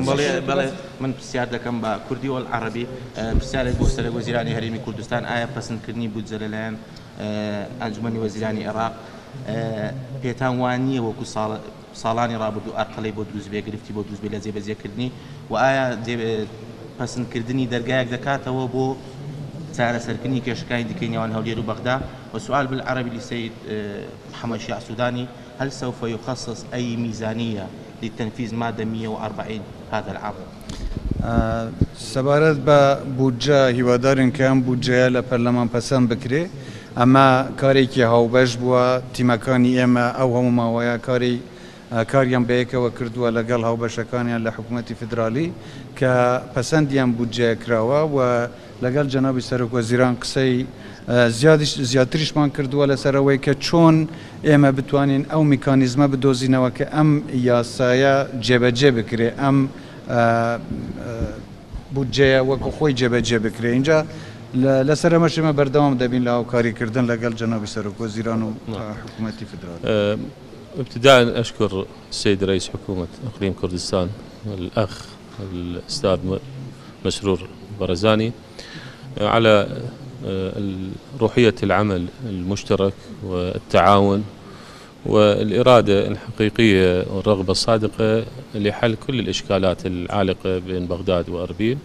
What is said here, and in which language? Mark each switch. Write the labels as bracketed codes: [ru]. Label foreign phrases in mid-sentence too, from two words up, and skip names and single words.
[ckb] من پرسیار دەکەم بە کوردی و عەرەبی. پرسیارێک بۆ سەرۆک وەزیرانی هەرێمی کوردستان: ئایا پەسەندکردنی بودجە لەلایەن ئەنجومەنی وەزیرانی عێراق پێتان وانییە وەکو ساڵانی ڕابردوو ئەرقەڵەی بۆ دروستبێ گرفتی بۆ دروستبێ لە جێبەجێکردنی، و ئایا پەسەندکردنی دەرگایەک دەکاتەوە بۆ چارەسەرکردنی کێشەکانی دیکەی نێوان هەولێر و بەغدا؟ [ar] وسؤال بالعربي للسيد محمد شيع السوداني: هل سوف يخصص أي ميزانية لتنفيذ مادة 140 هذا العام؟ [ckb] سەبارەت بە بودجە هیوادارین کە ئەم بودجەیە لە پەرلەمان پەسەند بکرێ. ئەمە کارێکی هاوبەش بووە. تیمەکانی ئێمە ئەو هەموو ماوەیە کاریان بەیەکەوە کردووە لەگەڵ هاوبەشەکانیان لە حکوومەتی فدرالی کە پەسەندیان بودجەیە کراوە و لەگەڵ جەنابی سەرۆک وەزیران قسەی زیاتریشمان کردووە لەسەرەوەی کە چۆن ئێمە بتوانین ئەو میکانیزمە بدۆزینەوە کە ئەم یاسایە جێبەجێ بکرێ، ئەم بودجەیە وەکو خۆی جێبەجێ بکرێ. اینجا لەسەر ئەمەشمە بەردەوام دەبین لە هاوکاریکردن لەگەڵ جەنابی سەرۆک وەزیران و حکوومەتی فدرالی. [ar] ابتداء أشكر السيد رئيس حكومة إقليم كردستان الأخ الأستاذ مسرور برزاني على روحية العمل المشترك والتعاون والإرادة الحقيقية والرغبة الصادقة لحل كل الإشكالات العالقة بين بغداد وأربيل.